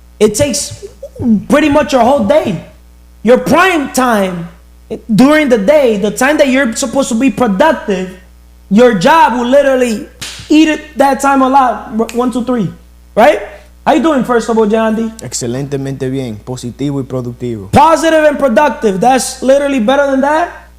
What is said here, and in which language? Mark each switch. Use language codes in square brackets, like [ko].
[en] It takes pretty much your whole day. Your prime time during the day, the time that you're supposed to be productive, your job will literally eat it that time a lot. 1, 2, 3. Right? How you doing, first of all, Jandy? [es] Excelentemente bien, positivo y productivo. [en] Positive and productive. That's literally better than that.